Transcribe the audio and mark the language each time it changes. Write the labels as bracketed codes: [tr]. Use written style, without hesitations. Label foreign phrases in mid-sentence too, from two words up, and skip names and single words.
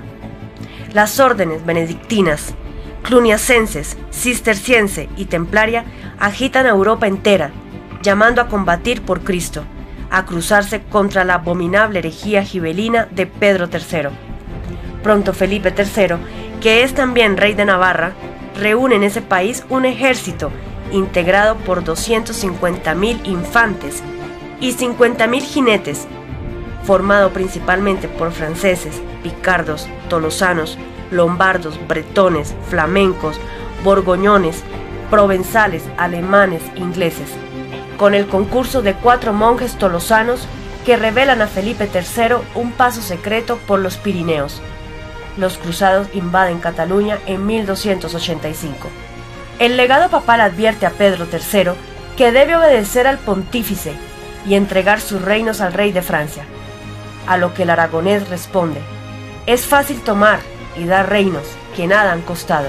[es] Las órdenes benedictinas, cluniacenses, cisterciense y templaria agitan a Europa entera, llamando a combatir por Cristo, a cruzarse contra la abominable herejía gibelina de Pedro III. Pronto Felipe III, que es también rey de Navarra, reúne en ese país un ejército integrado por 250.000 infantes y 50.000 jinetes, formado principalmente por franceses, picardos, tolosanos, lombardos, bretones, flamencos, borgoñones, provenzales, alemanes, ingleses, con el concurso de 4 monjes tolosanos que revelan a Felipe III un paso secreto por los Pirineos. Los cruzados invaden Cataluña en 1285. El legado papal advierte a Pedro III que debe obedecer al pontífice y entregar sus reinos al rey de Francia, a lo que el aragonés responde: es fácil tomar y dar reinos que nada han costado.